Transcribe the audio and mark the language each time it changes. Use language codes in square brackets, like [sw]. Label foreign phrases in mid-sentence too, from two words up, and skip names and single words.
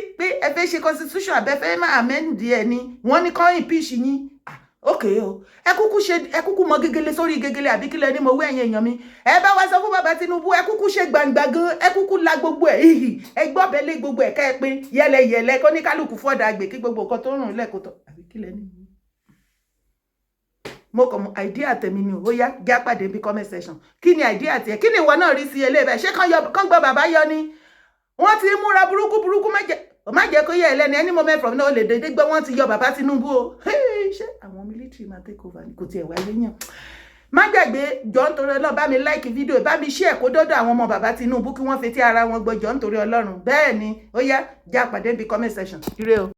[yo] pé ẹ fẹ́ ṣe constitution abẹ́fẹ́ máa amend ẹ ni wọ́n ní kàn impeach yín ok o ẹ kúkú mọ gegele sórí gegele àbí kílẹ̀ ní mo wé ẹ̀yìn èèyàn mi ẹ bá wá sọ fún bàbá Tinubu ẹ kúkú ṣe gbangba gan ẹ kúkú la gbogbo ẹ hihi ẹ gbọ́ bẹ́lẹ̀ gbogbo ẹ̀ ká ẹ pé yẹlẹyẹlẹ kó ní kálukú fọ́dà àgbè kí gbogbo nǹkan tó rùn lẹ́kọ̀tọ̀ àbí kílẹ̀ ní mo kàn mọ idea tèmi ni ó yá já pàdé bí [en] comment section [yo] kí ni idea tiẹ̀ kí ni ìwọ náà rí sí eléyìí ṣé kàn gbọ́ bàbá yọ ni wọ́n ti múra burúkú má jẹ́ kó yẹ ẹlẹ́ni [en] any moment from now [yo] lè dédé gbọ́ wọ́n ti yọ bàbá Tinubu o ṣé àwọn military máa [en] take over [yo] kò tiẹ̀ wáyé yàn má gbàgbé jọ̀ọ́ nítorí Ọlọ́run bá mi [en] like video [yo] bá mi share kó dọ́dọ̀ àwọn ọmọ bàbá Tinubu kí wọ́n fetí ara wọn gbọ́ jọ̀ọ́ nítorí Ọlọ́run bẹ́ẹ̀ ni ó yá já pàdé bí [en] comment section [yo] ire o.